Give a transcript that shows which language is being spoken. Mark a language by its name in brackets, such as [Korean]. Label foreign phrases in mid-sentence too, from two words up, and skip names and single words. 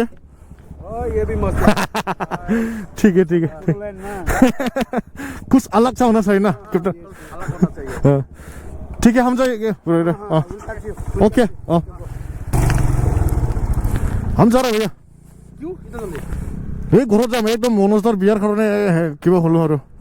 [Hindi] भी मस्त ठीक है बोडोलैंड ना कुछ अलग सा होना चाहिए ना कैप्टन अलग होना चाहिए ठीक है हम जाएंगे [English] brother okay [Hindi] हम जा रहे भैया क्यों इतना जल्दी [Assamese] এই ঘৰত যাম একদম মনোজদাৰ বিয়াৰ কাৰণে কিবা হ'লো আৰু